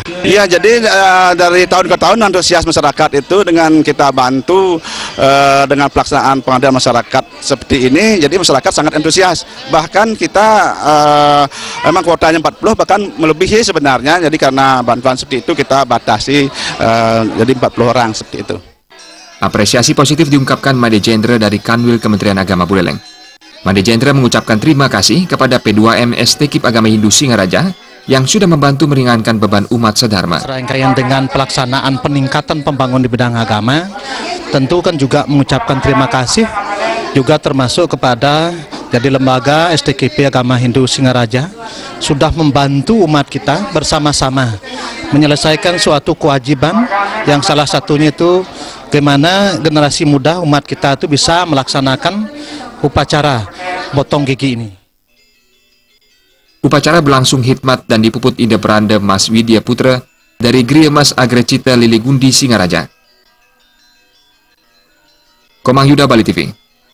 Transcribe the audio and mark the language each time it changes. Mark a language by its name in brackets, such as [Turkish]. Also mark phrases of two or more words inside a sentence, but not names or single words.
[Indonesian] Iya, jadi dari tahun ke tahun antusias masyarakat itu dengan kita bantu dengan pelaksanaan pengabdian masyarakat seperti ini, jadi masyarakat sangat antusias. Bahkan kita memang kuotanya 40, bahkan melebihi sebenarnya, jadi karena bantuan seperti itu kita batasi jadi 40 orang seperti itu. Apresiasi positif diungkapkan Made Jendra dari Kanwil Kementerian Agama Buleleng. Made Jendra mengucapkan terima kasih kepada P2M STKIP Agama Hindu Singaraja yang sudah membantu meringankan beban umat sedharma. Serangkaian dengan pelaksanaan peningkatan pembangunan di bidang agama, tentu kan juga mengucapkan terima kasih juga termasuk kepada jadi lembaga STKIP Agama Hindu Singaraja sudah membantu umat kita bersama-sama menyelesaikan suatu kewajiban yang salah satunya itu bagaimana generasi muda umat kita itu bisa melaksanakan upacara potong gigi ini. Upacara berlangsung hikmat dan dipuput ide peranda Mas Widya Putra dari Griya Mas Agrecita Lili Gundi Singaraja. Komang Yuda, Bali TV.